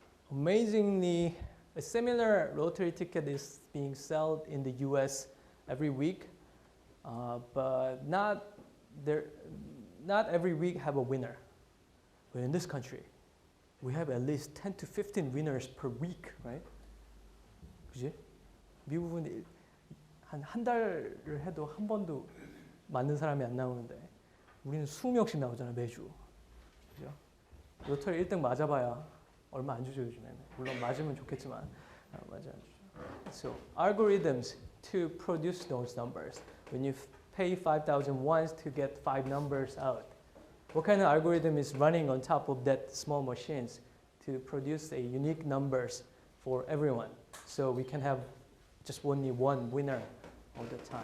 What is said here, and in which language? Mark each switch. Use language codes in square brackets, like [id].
[en] Amazingly, a similar lottery ticket is being sold in the US every week, but not every week have a winner. But in this country, we have at least 10 to 15 winners per week, right? [ko] 그지? 미국은 한 달을 해도 한 번도 맞는 사람이 안 나오는데 우리는 20명씩 나오잖아 매주. 그죠? 로터리 1등 맞아봐야 얼마 안 주죠 요즘에는. 물론 맞으면 좋겠지만 맞아 안 주죠. [en] So algorithms to produce those numbers. When you pay 5,000 wons to get 5 numbers out, what kind of algorithm is running on top of that small machines to produce a unique numbers for everyone? So we can have just only one winner all the time.